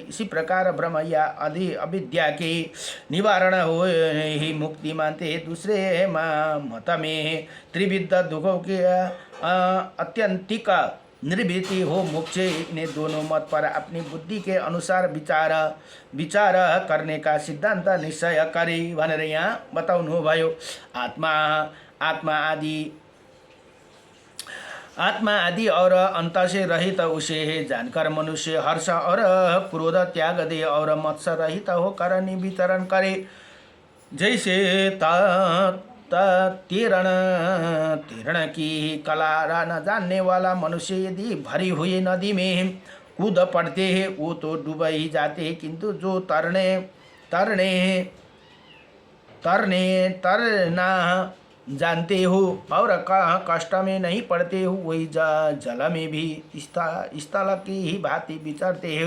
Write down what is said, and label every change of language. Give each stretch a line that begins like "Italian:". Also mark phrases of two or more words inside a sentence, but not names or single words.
Hindi: इसी प्रकार ब्रह्म या आदि अविद्या की निवारण हो ही मुक्ति मानते हैं। दूसरे मत में त्रिविध दुखों की अत्यंतिक निर्वृत्ति हो मोक्ष। इन्हें दोनों मत पर अपनी बुद्धि के अनुसार विचार करने का सिद्धांत निश्चय करे
Nepali: भनेर यहाँ बताउनुभयो।
Hindi: आत्मा आदि और अंत से रहित उसे जानकर मनुष्य हर्ष और क्रोध त्याग दे और मत्स्य रहित होकर विचरण करे। जैसे तैरण की कला न जानने वाला मनुष्य यदि भरी हुई नदी में कूद पड़ते हैं वो तो डूब ही जाते हैं, किंतु जो तरना जानते हो और कष्ट में नहीं पड़ते हो, वही जल में भी स्थल की ही भांति विचरते हैं।